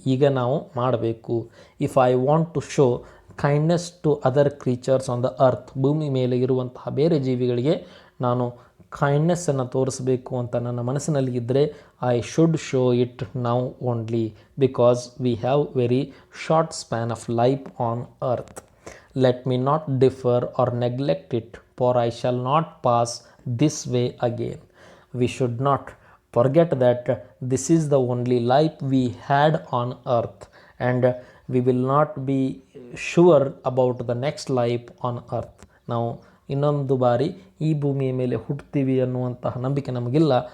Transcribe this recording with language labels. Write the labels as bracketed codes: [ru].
[kn] ಈಗ ನಾವು ಮಾಡಬೇಕು. [en] if I want to show kindness to other creatures on the earth, [kn] ಭೂಮಿ ಮೇಲೆ ಇರುವಂತಹ ಬೇರೆ ಜೀವಿಗಳಿಗೆ ನಾನು ಕೈಂಡ್ನೆಸ್ಸನ್ನು ತೋರಿಸಬೇಕು ಅಂತ ನನ್ನ ಮನಸ್ಸಿನಲ್ಲಿ ಇದ್ದರೆ [en] I should show it now only, because we have very short span of life on earth. Let me not defer or neglect it, for I shall not pass this way again. We should not forget that this is the only life we had on earth and we will not be sure about the next life on earth. [kn] ನಾವು ಇನ್ನೊಂದು ಬಾರಿ ಈ ಭೂಮಿಯ ಮೇಲೆ ಹುಟ್ಟುತ್ತೀವಿ ಅನ್ನುವಂತಹ ನಂಬಿಕೆ ನಮಗಿಲ್ಲ.